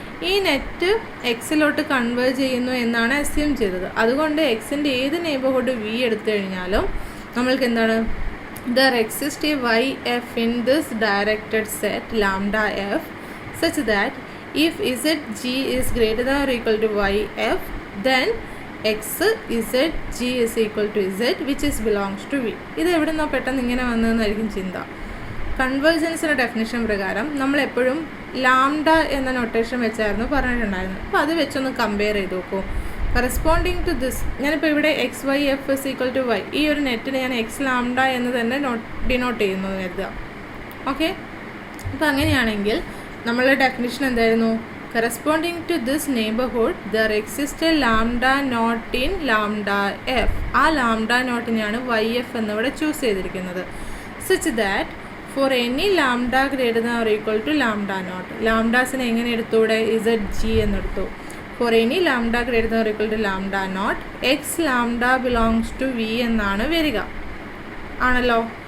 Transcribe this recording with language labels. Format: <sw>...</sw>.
<ml>ഈ net എക്സിലോട്ട് converge ചെയ്യുന്നു എന്നാണ് അസ്യൂം ചെയ്തത്. അതുകൊണ്ട് എക്സിൻ്റെ ഏത് നെയ്ബർഹുഡ് വി എടുത്തു കഴിഞ്ഞാലും നമ്മൾക്ക് എന്താണ്?</ml> <en>There exists a yf in this directed set lambda f such that if zg is greater than or equal to yf then x zg is equal to z which is belongs to v.</en> <ml>ഇത് എവിടെ നിന്നോ പെട്ടെന്ന് ഇങ്ങനെ വന്നതെന്നായിരിക്കും ചിന്ത. കൺവേർജൻസിൻ്റെ definition പ്രകാരം നമ്മളെപ്പോഴും lambda എന്ന notation വെച്ചായിരുന്നു പറഞ്ഞിട്ടുണ്ടായിരുന്നത്. അപ്പോൾ അത് വെച്ചൊന്ന് കമ്പയർ ചെയ്ത് നോക്കൂ.</ml> <en>corresponding to this,</en> <ml>ഞാനിപ്പോൾ ഇവിടെ X Y F is equal to Y, ഈ ഒരു നെറ്റിന് ഞാൻ എക്സ് ലാംഡ എന്ന് തന്നെ ഡിനോട്ട് ചെയ്യുന്നു കരുതുക. ഓക്കെ, അപ്പോൾ അങ്ങനെയാണെങ്കിൽ നമ്മളുടെ ഡെഫിനിഷൻ എന്തായിരുന്നു?</ml> <en>Corresponding to this neighbourhood there exist a lambda naught in lambda F.</en> <ml>ആ ലാംഡ നോട്ടിനെയാണ് വൈ എഫ് എന്നിവിടെ ചൂസ് ചെയ്തിരിക്കുന്നത്.</ml> <en>such that for any lambda greater than or equal to lambda naught,</en> <ml>ലാംഡാസിനെ എങ്ങനെ എടുത്തൂടെ? Z G എന്നെടുത്തു.</ml> <en>For any lambda greater than or equal to lambda naught, x lambda belongs to v</en> <ml>എന്നാണ് വരിക ആണല്ലോ.</ml>